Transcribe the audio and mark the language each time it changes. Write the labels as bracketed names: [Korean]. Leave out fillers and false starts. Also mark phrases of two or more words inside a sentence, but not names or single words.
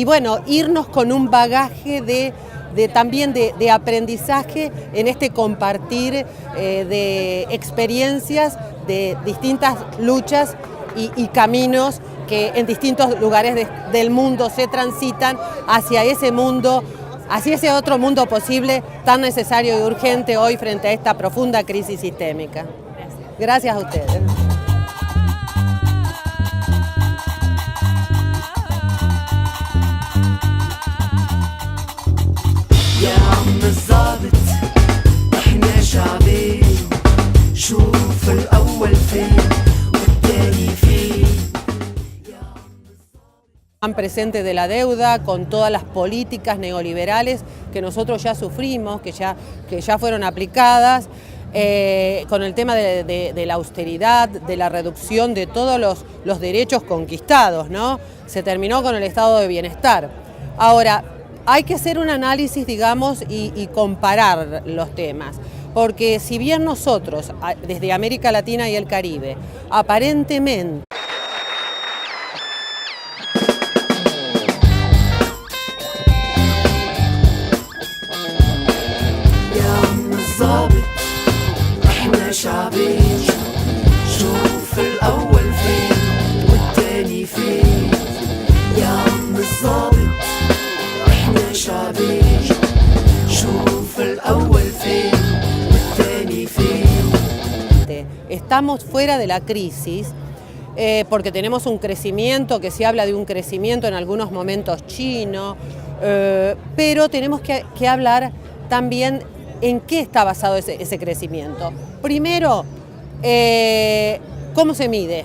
[Spanish] bueno, irnos con un bagaje también de aprendizaje en este compartir de experiencias de distintas luchas y caminos que en distintos lugares del mundo se transitan hacia ese mundo, hacia ese otro mundo posible tan necesario y urgente hoy frente a esta profunda crisis sistémica. Gracias a ustedes. [Arabic] يا عم الظابط احنا شعبين شوف الأول فين والتاني فين. [Spanish] Están presentes de la deuda con todas las políticas neoliberales que nosotros ya sufrimos, que ya fueron aplicadas, con el tema de la austeridad, de la reducción de todos los derechos conquistados, ¿no? Se terminó con el estado de bienestar. Ahora, hay que hacer un análisis, digamos, y comparar los temas, porque si bien nosotros, desde América Latina y el Caribe, aparentemente [Arabic] ظابط احنا شعبين شوف الأول فين والتاني فين. يا عم الظابط احنا شعبين شوف الأول فين والتاني فين. [Spanish] estamos fuera de la crisis, porque tenemos un crecimiento, que se habla de un crecimiento en algunos momentos chino, pero tenemos que hablar también en qué está basado ese crecimiento. Primero, ¿cómo se mide?